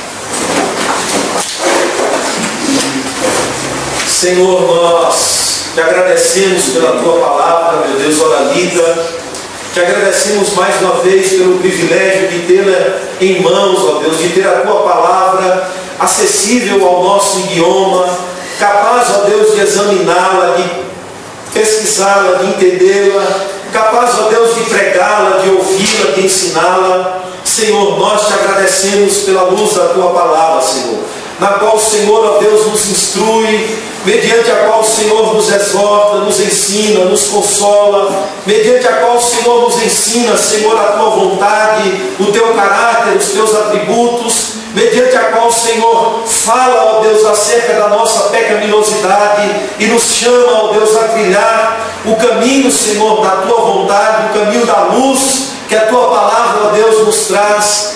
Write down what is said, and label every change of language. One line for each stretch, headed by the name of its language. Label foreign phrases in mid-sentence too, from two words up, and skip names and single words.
Portuguese: Senhor, nós te agradecemos pela tua palavra, meu Deus, ora lida. Te agradecemos mais uma vez pelo privilégio de tê-la em mãos, ó Deus, de ter a tua palavra acessível ao nosso idioma, capaz, ó Deus, de examiná-la, de pesquisá-la, de entendê-la, capaz, ó Deus, de pregá-la, de ouvi-la, de ensiná-la. Senhor, nós te agradecemos pela luz da tua palavra, Senhor, na qual o Senhor, ó Deus, nos instrui, mediante a qual o Senhor nos exorta, nos ensina, nos consola, mediante a qual o Senhor nos ensina, Senhor, a tua vontade, o teu caráter, os teus atributos, mediante a qual o Senhor fala, ó Deus, acerca da nossa pecaminosidade e nos chama, ó Deus, a trilhar o caminho, Senhor, da tua vontade, o caminho da luz que a tua palavra, ó Deus, nos traz.